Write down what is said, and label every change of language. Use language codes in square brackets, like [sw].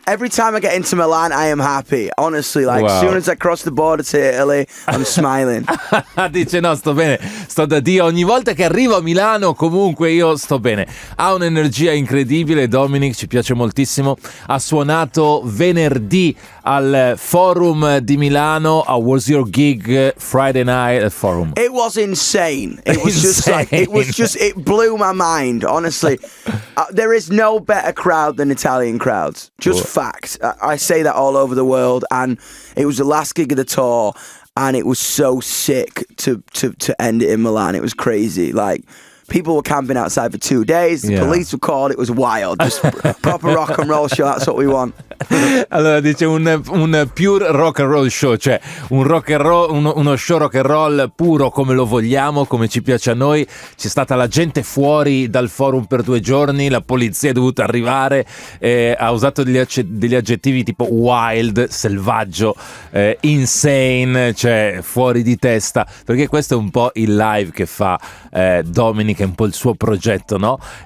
[en] Every time I get into Milan, I am happy. Honestly, like, Wow. as soon as I cross the border to Italy, I'm smiling. [it] Dice no, sto bene, sto da Dio. Ogni volta che arrivo a Milano comunque io sto bene. Ha un'energia incredibile. Dominic, ci piace moltissimo. Ha suonato venerdì al Forum di Milano. [en] How was your gig Friday night at Forum? It was insane. It was it blew my mind, honestly. There is no better crowd than Italian crowds. Just fact. I say that all over the world, and it was the last gig of the tour, and it was so sick to end it in Milan. It was crazy. Like, people were camping outside for 2 days. The police were called. It was wild. Just proper rock and roll show. That's what we want. [it] Allora dice un [en] pure rock and roll show, [it] cioè un rock and roll, uno show rock and roll puro come lo vogliamo, come ci piace a noi. C'è stata la gente fuori dal forum per 2 giorni, la polizia è dovuta arrivare, ha usato degli aggettivi tipo wild, selvaggio, insane, cioè fuori di testa, perché questo è un po' il live che fa Dominic, è un po' il suo progetto, no?